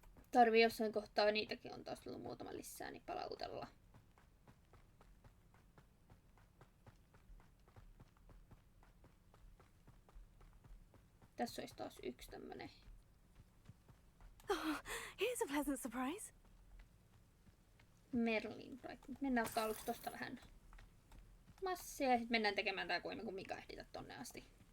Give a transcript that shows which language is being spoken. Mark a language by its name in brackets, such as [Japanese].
[Finnish] Tarvii jossain kohtaa, niitäkin on taas tullut muutama lisää, niin palautella. Tässä olisi taas yksi tämmönen. [English] Oh, here's a pleasant surprise. Merlin Bright. [Finnish] Mennään ottaa aluksi tosta vähän massia ja sitten mennään tekemään tää kun Mika ehditä tonne asti.